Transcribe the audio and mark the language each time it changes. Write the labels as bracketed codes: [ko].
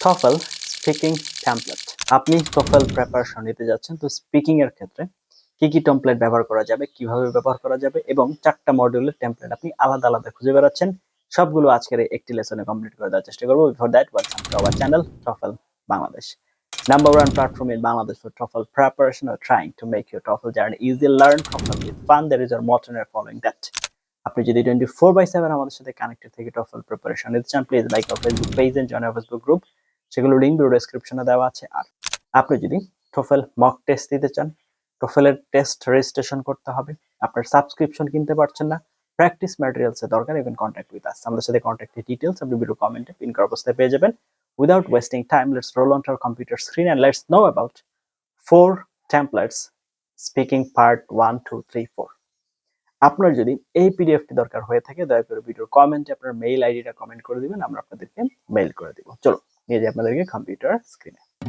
[bn] TOEFL speaking template. আপনি TOEFL preparation নিতে যাচ্ছেন, তো স্পিকিং এর ক্ষেত্রে কি কি টেমপ্লেট ব্যবহার করা যাবে, কিভাবে ব্যবহার করা যাবে এবং 4টা মডিউলের টেমপ্লেট আপনি আলাদা আলাদা খুঁজে বেড়াচ্ছেন, সবগুলো আজকের এই একটি লেসনে কমপ্লিট করে দেওয়ার চেষ্টা করব। Before that, welcome to our channel TOEFL Bangladesh, [en] number one platform in Bangladesh for TOEFL preparation, or trying to make your TOEFL journey easy. Learn TOEFL with fun. There is our motto and following that. [bn] আপনি যদি 24/7 আমাদের সাথে connected থেকে TOEFL preparation নিতে চান, [en] please like our Facebook page and join our Facebook group, [bn] সেগুলো link video ডেসক্রিপশনে দেওয়া আছে। আর আপনি যদি TOEFL মক টেস্ট দিতে চান, TOEFL এর টেস্ট রেজিস্ট্রেশন করতে হবে, আপনার সাবস্ক্রিপশন কিনতে পারছেন না, প্র্যাকটিস ম্যাটেরিয়ালস এর দরকার, [en] You can contact with us. [bn] আমাদের সাথে কন্ট্যাক্টের ডিটেইলস আপনি ভিডিও কমেন্টে পিন করা অবস্থায় পেয়ে যাবেন। [en] Without wasting time, let's roll onto our computer screen and let's know about 4 templates speaking part 1, 2, 3, 4. [bn] আপনার যদি এই পিডিএফটি দরকার হয়ে থাকে, দয়া করে ভিডিওর কমেন্টে আপনার মেইল আইডিটা কমেন্ট করে দিবেন, আমরা আপনাদেরকে মেইল করে দিব। চলো নিয়ে যাই আপনাদেরকে কম্পিউটার স্ক্রিনে।